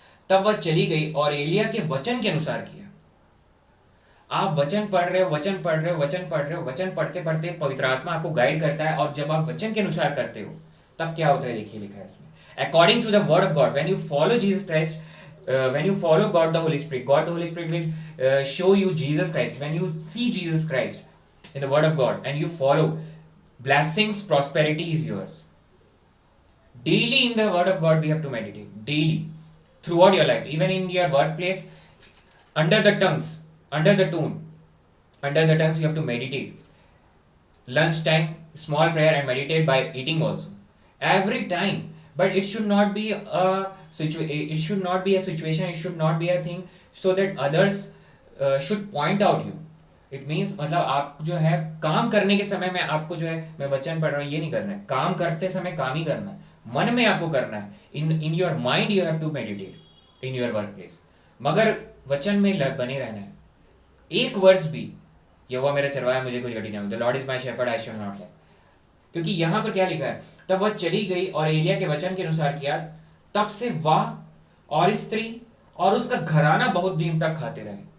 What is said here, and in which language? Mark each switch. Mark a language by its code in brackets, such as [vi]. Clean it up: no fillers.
[hi] तब वह चली गई और एलिया के वचन के अनुसार किया। आप वचन पढ़ रहे हो, वचन पढ़ रहे हो, वचन पढ़ रहे हो, वचन पढ़ते पढ़ते पवित्र आत्मा आपको गाइड करता है, और जब आप वचन के अनुसार करते हो तब क्या होता है, देखिए लिखा है इसमें, [en] According to the word of God, when you follow Jesus Christ, when you follow God the Holy Spirit, God the Holy Spirit will show you Jesus Christ. When you see Jesus Christ in the word of God and you follow, blessings, prosperity is yours. Daily in the word of God we have to meditate, daily, throughout your life, even in your workplace, under the tongues, under the tone, under the tongues you have to meditate. Lunchtime, small prayer and meditate by eating also. Every time. But it should not be a it should not be a situation, it should not be a thing so that others should point out you. It means [hi] मतलब आप जो है काम करने के समय में आपको जो है मैं वचन पढ़ रहा हूँ ये नहीं करना है, काम करते समय काम ही करना है, मन में आपको करना है, [en] in your mind you have to meditate in your work place, [hi] मगर वचन में बने रहना है। एक वर्ष भी यहोवा मेरा चरवाहा मुझे कुछ घटी नहीं होगी, [en] the Lord is my shepherd I shall not lack, [hi] क्योंकि यहां पर क्या लिखा है, तब वह चली गई और एलिया के वचन के अनुसार किया, तब से वह और स्त्री और उसका घराना बहुत दिन तक खाते रहे।